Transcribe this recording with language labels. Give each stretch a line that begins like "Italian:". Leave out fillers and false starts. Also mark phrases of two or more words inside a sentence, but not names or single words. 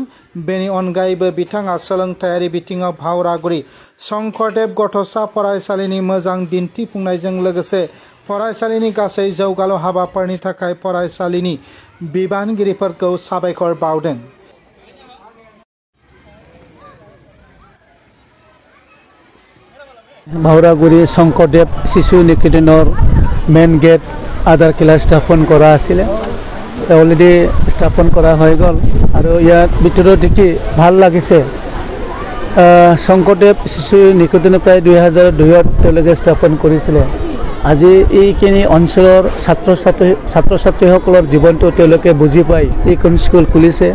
Bodo: बेनि अनगायैबो बिथाङा सोलोंथायारि बिथिङाव भावरागुरि शंकरदेव गथ'सा फरायसालिनि मोजां दिन्थिफुंनायजों लोगोसे फरायसालिनि गासै जौगालु हाबाफोरनि थाखाय फरायसालिनि बिबानगिरिफोरखौ साबायखर बावदों।
Assamese: भावरागुरि शंकरदेव शिशु निकेतনৰ
English: main gate
Assamese: আধাৰশিলা স্থাপন কৰা আছিলে, অলৰেডি স্থাপন কৰা হৈ গ'ল আৰু ইয়াত ভিতৰত দেখি ভাল লাগিছে। শংকৰদেৱ শিশু নিকেতন প্ৰায় 2002ত তেওঁলোকে স্থাপন কৰিছিলে। আজি এইখিনি অঞ্চলৰ ছাত্ৰ ছাত্ৰীসকলৰ জীৱনটো তেওঁলোকে বুজি পাই এইখন স্কুল খুলিছে।